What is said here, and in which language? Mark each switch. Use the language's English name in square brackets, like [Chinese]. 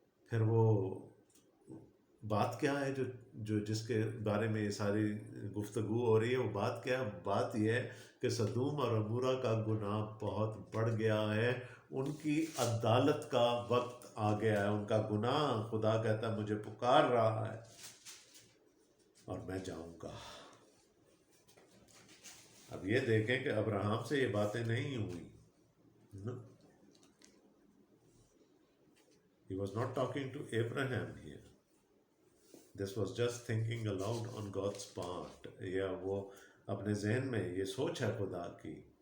[Urdu] پھر وہ بات کیا ہے جو جس کے بارے میں یہ ساری گفتگو ہو رہی ہے، وہ بات کیا ہے؟ بات یہ ہے کہ سدوم اور عمورہ کا گناہ بہت بڑھ گیا ہے، ان کی عدالت کا وقت آ گیا ہے. ان کا گناہ، خدا کہتا ہے مجھے پکار رہا ہے اور میں جاؤں گا. اب یہ دیکھیں کہ ابراہم سے یہ باتیں نہیں ہوئی. [English] No. He was not talking to Abraham here. This was just thinking aloud on God's part. [Urdu] یا وہ اپنے ذہن میں یہ سوچ ہے خدا کی.